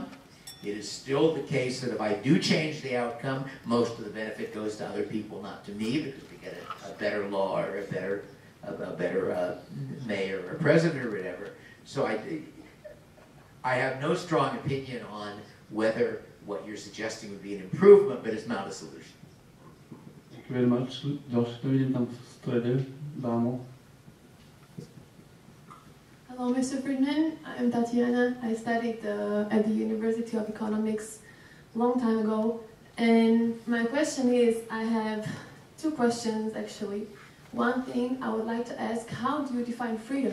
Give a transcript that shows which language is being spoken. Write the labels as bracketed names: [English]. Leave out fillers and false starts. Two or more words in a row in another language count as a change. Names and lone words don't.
[English] It is still the case that if I do change the outcome, most of the benefit goes to other people, not to me, because we get a better law or a better mayor or president or whatever. So I have no strong opinion on whether what you're suggesting would be an improvement, but it's not a solution. Thank you very much. [Slovak] Ďalšie to vidím tam v strede, dámo. [English] Hello, Mr. Friedman. I'm Tatiana. I studied at the University of Economics a long time ago. And my question is, I have two questions actually. One thing I would like to ask, how do you define freedom?